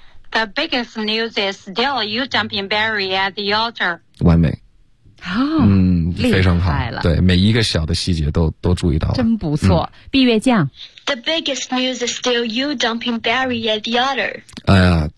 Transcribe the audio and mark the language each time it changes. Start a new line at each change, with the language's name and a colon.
English: The biggest news is still you dumping Barry at the altar
Chinese: 完美、非常好对每一个小的细节都注意到了真不错闭月匠
English: The biggest news is still you dumping Barry at the altar